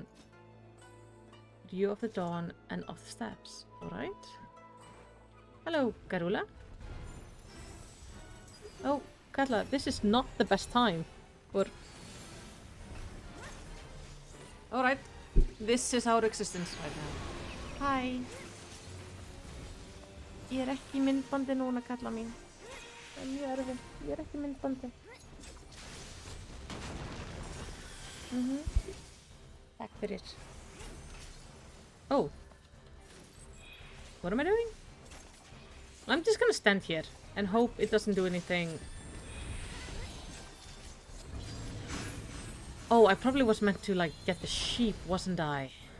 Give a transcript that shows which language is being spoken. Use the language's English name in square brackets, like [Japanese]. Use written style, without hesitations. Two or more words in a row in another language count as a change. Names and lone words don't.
[English] You of the dawn and of the steps. Alright. Hello, Garula. Oh, Katla, this is not the best time. Or alright. This is our existence right now. Hi. [Icelandic] Ég ekki í myndbandi núna, Katla mín. Það mjög erfitt. Ég ekki í myndbandi. Takk fyrir. [English] Oh. What am I doing? I'm just gonna stand here and hope it doesn't do anything. Oh, I probably was meant to like get the sheep, wasn't I?